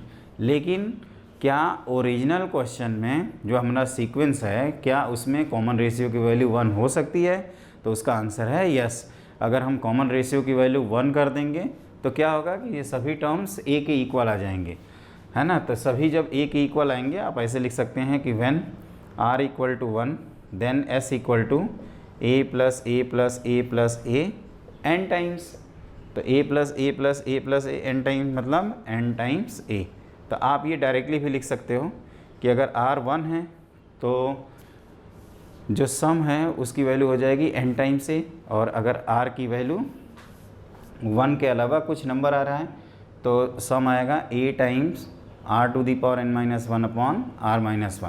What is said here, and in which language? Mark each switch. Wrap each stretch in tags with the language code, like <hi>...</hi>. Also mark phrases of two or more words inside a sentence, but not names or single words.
<hi>लेकिन क्या ओरिजिनल क्वेश्चन में जो हमारा सीक्वेंस है, क्या उसमें</hi> <en>common ratio</en> <hi>की वैल्यू 1 हो सकती है? तो उसका आंसर है यस। अगर हम</hi> <en>common ratio</en> <hi>की वैल्यू 1 कर देंगे तो क्या होगा कि ये सभी टर्म्स a के इक्वल आ जाएंगे, है ना। तो सभी जब a के इक्वल आएंगे, आप ऐसे लिख सकते हैं कि</hi> <en>when r = 1 then s = a + a + a + a n times.</en> <hi>तो a + a + a + a n टाइम्स मतलब n टाइम्स a। तो आप ये डायरेक्टली भी लिख सकते हो कि अगर r 1 है तो जो सम है उसकी वैल्यू हो जाएगी n टाइम से, और अगर r की वैल्यू 1 के अलावा कुछ नंबर आ रहा है तो सम आएगा a टाइम्स r⁻n - 1 अपॉन r-1।</hi>